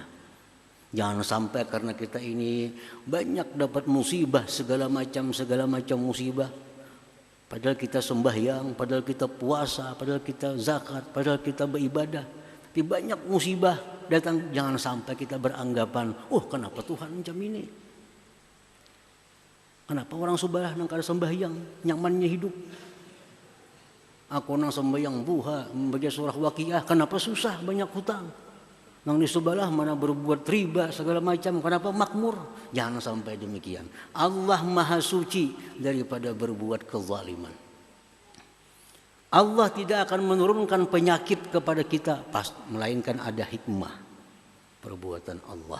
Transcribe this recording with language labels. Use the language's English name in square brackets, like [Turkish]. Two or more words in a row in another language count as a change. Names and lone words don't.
[Indonesian] Jangan sampai karena kita ini banyak dapat musibah, segala macam musibah. Padahal kita sembahyang, padahal kita puasa, padahal kita zakat, padahal kita beribadah. Tapi banyak musibah datang, jangan sampai kita beranggapan, kenapa Tuhan macam ini? [Banjar] Kenapa orang subah nang kada sembahyang, nyamannya hidup? Aku nang sembahyang buha, membaca surah Waqiah, kenapa susah banyak hutang? Nang di sebelah mana berbuat riba segala macam, kenapa makmur? [Indonesian] Jangan sampai demikian. Allah Maha Suci daripada berbuat kezaliman. Allah tidak akan menurunkan penyakit kepada kita melainkan ada hikmah perbuatan Allah.